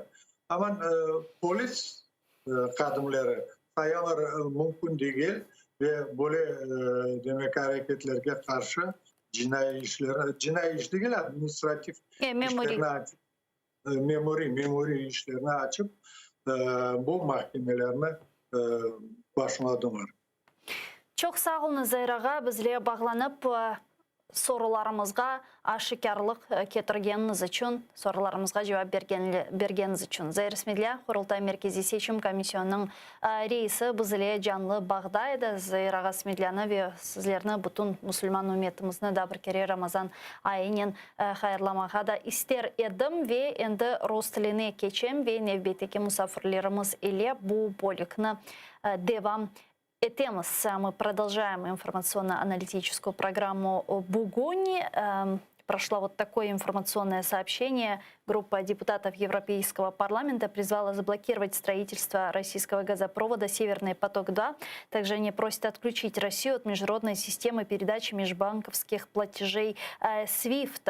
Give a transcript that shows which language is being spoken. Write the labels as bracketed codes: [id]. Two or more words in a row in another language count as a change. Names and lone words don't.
[crh] Ama polis kadınları sayalar mümkün değil ve böyle demek hareketlerine karşı cinayi iş değil administratif işlerini açıp memuri işlerini açıp bu mahkemelerine başladılar. Çok sağ olun Zairağa, bizle bağlanıp sorularımızga aşikarlık getirgeniz için, sorularımızga cevap bergeniz için. Zair İsmailya, Kurultay Merkezi Seçim Komissiyonu'nun reisi bizle canlı bağdaydı. Zair İsmailyanı ve sizlerini bütün Müslüman ümmetimizini da bir kere Ramazan ayının hayırlamağa da ister edim ve endi Rus tiline geçem ve nevbeteki misafirlerimiz ile bu bölükni devam этемос. [ru] Мы продолжаем информационно-аналитическую программу «Бугунь». Прошло вот такое информационное сообщение. Группа депутатов Европейского парламента призвала заблокировать строительство российского газопровода «Северный поток-2». Также они просят отключить Россию от международной системы передачи межбанковских платежей SWIFT.